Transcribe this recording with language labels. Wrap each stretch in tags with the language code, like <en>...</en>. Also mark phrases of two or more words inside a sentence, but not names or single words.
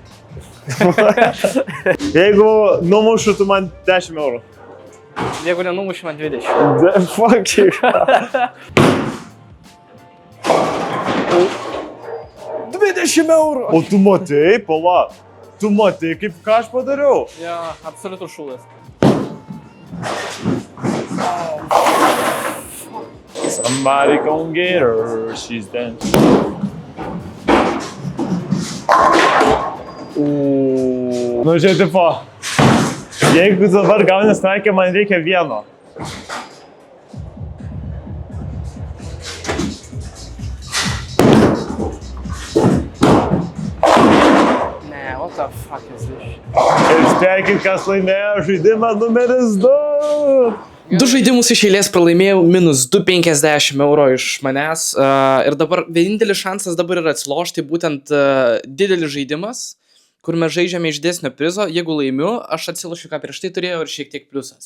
<lt>Jeigu numušu, tu man 10 eurų. Jeigu nenumuši, man 20.</lt> <en>Fuck you.</en> <lt>20 eurų! O tu matai, pala. Tu matai, kaip ką aš padariau? Ja, absoliutus šūdas.</lt> <en>Somebody gon' get her, she's dancing.</en> <lt>Nu, žiūrėk, tipo, jeigu dabar gauni straikę, man reikia vieno. Ne,</lt> <en>what the fuck is this?</en> <lt>Ir spėkit, kas laimėjo žaidimą numeris 2. 2 žaidimus iš eilės pralaimėjau, minus 250 eurų iš manęs. Ir dabar vienintelis šansas dabar yra atsilošti, būtent didelis žaidimas. kur mes žaidžiame iš didesnio prizo, jeigu laimiu, aš atsilošiu, ką prieš tai turėjau ir šiek tiek pliusas.</lt>